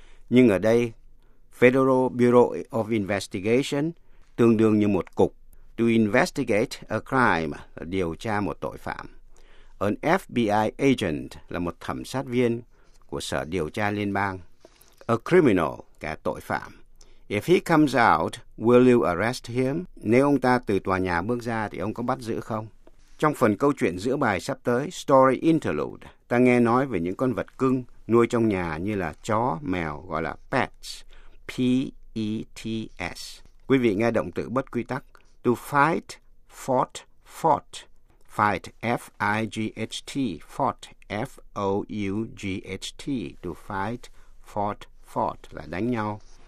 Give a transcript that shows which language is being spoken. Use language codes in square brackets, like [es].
[vi] Nhưng ở đây, Federal Bureau of Investigation tương đương như một cục. [en] To investigate a crime, [vi] điều tra một tội phạm. [en] an FBI agent [vi] là một thẩm sát viên của Sở Điều tra Liên bang. [en] A criminal, [vi] kẻ tội phạm. [en] If he comes out, will you arrest him? [vi] Nếu ông ta từ tòa nhà bước ra thì ông có bắt giữ không? Trong phần câu chuyện giữa bài sắp tới, Story Interlude, ta nghe nói về những con vật cưng nuôi trong nhà như là chó, mèo, gọi là pets, P-E-T-S. Quý vị nghe động từ bất quy tắc, [en] to fight, fought, fought, fight, F-I-G-H-T, fought, F-O-U-G-H-T, to fight, fought, fought, [vi] là đánh nhau.